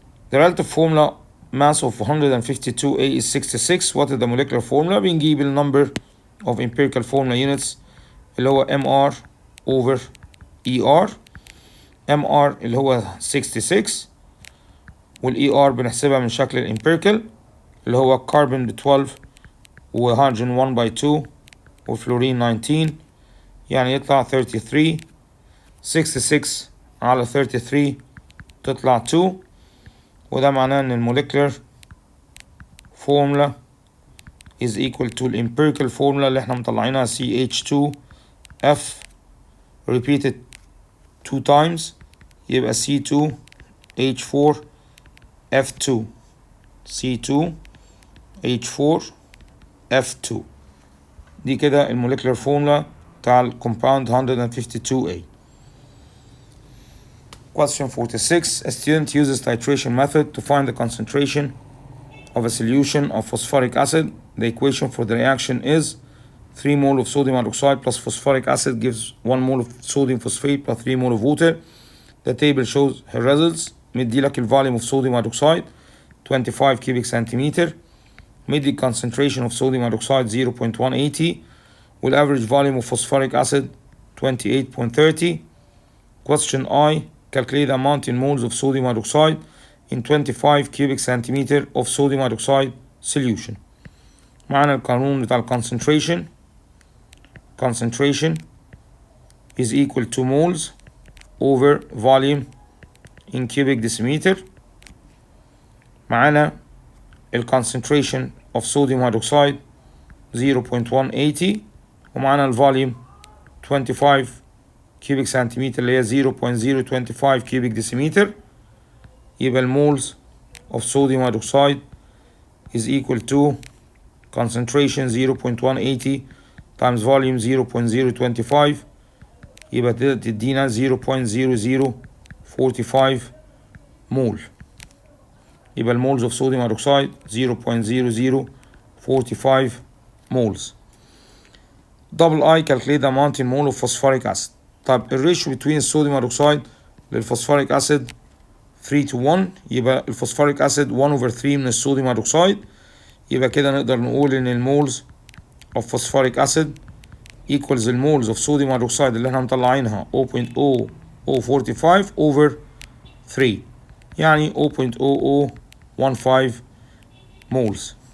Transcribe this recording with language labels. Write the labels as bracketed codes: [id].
[en] The relative formula mass of 152A is 66. What is the molecular formula؟ [ar] بنجيب ال [en] number of empirical formula units اللي هو MR over ER. [ar] MR اللي هو 66 وال ER بنحسبها من شكل الامبيريكال اللي هو كربون ب 12 وهيدروجين 1 by 2 وفلورين 19 يعني يطلع 33. 66 على 33 تطلع 2 وده معناه ان الموليكولر formula [en] is equal to the empirical formula [ar] اللي احنا مطلعينها CH2F repeated 2 times يبقى C2H4F2 C2H4F2 دي كده الموليكولر فورمولا بتاع الكومباوند 152A. [en] Question 46. A student uses titration method to find the concentration of a solution of phosphoric acid. The equation for the reaction is 3 mole of sodium hydroxide plus phosphoric acid gives 1 mole of sodium phosphate plus 3 mole of water. The table shows her results. [ar] مديلك ال [en] volume of sodium hydroxide 25 cubic centimeter. مدي concentration of sodium hydroxide 0.180 وال average volume of phosphoric acid 28.30. Question I. Calculate the amount in moles of sodium hydroxide in 25 cubic centimeter of sodium hydroxide solution. [ar] معنا القانون بتاع concentration. [en] Concentration is equal to moles over volume in cubic decimeter. [ar] معنا [en] concentration of sodium hydroxide 0.180 ومعنا volume 25 cubic centimeter اللي هي 0.025 cubic decimeter. يبقى moles of sodium hydroxide is equal to concentration 0.180 times volume 0.025 يبقى تدينا 0.0045 mole. يبقى moles of sodium hydroxide 0.0045 moles. Double I. Calculate the amount in mole of phosphoric acid. [ar] طب الريشيو between الصوديوم هيدروكسيد للفوسفوريك اسيد 3 to 1 يبقى الفوسفوريك اسيد 1 over 3 من الصوديوم هيدروكسيد. يبقى كده نقدر نقول ان المولز of phosphoric acid [en] equals [ar] المولز of sodium hydroxide اللي احنا مطلعينها 0.0045 over 3 يعني 0.0015 moles.